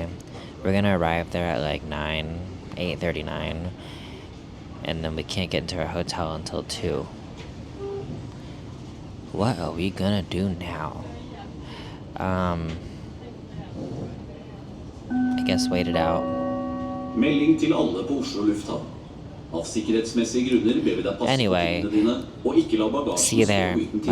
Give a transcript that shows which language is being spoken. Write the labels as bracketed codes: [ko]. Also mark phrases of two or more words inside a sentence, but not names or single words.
[en] We're gonna arrive there at like 8:39, and then we can't get into our hotel until 2. What are we gonna do now? I guess wait it out. [no] Melding til alle på Oslo lufthavn. Av sikkerhetsmessige grunner ber vi deg passe på tingene dine, og ikke la bagasjen [en] See you there. [no] stå uten